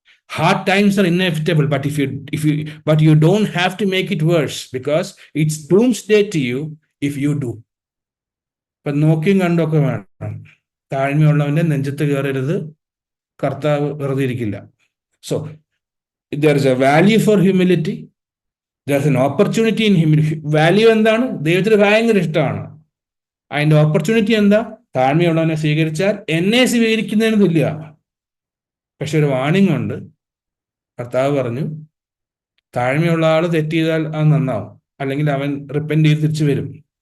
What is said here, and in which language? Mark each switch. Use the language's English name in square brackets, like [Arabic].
[English] Hard times are inevitable, but you don't have to make it worse, because it's doomsday to you if you do. [Malayalam] ഇപ്പൊ നോക്കിയും കണ്ടൊക്കെ വേണം. താഴ്മയുള്ളവന്റെ നെഞ്ചത്ത് കയറരുത്, കർത്താവ് വെറുതെ ഇരിക്കില്ല. [English] So there is a value for humility, there is an opportunity in humility. [Malayalam] Value എന്താണ്? ദൈവത്തിന് ഭയങ്കര ഇഷ്ടമാണ്. അതിന്റെ ഓപ്പർച്യൂണിറ്റി എന്താ? താഴ്മയുള്ളവനെ സ്വീകരിച്ചാൽ എന്നെ സ്വീകരിക്കുന്നതിന് തുല്യമാണ്. പക്ഷെ ഒരു വാണിംഗ് ഉണ്ട്. കർത്താവ് പറഞ്ഞു, താഴ്മയുള്ള ആള് തെറ്റ് ചെയ്താൽ അത് നന്നാവും, അല്ലെങ്കിൽ അവൻ റിപ്പന്റ് ചെയ്ത് തിരിച്ചു വരും.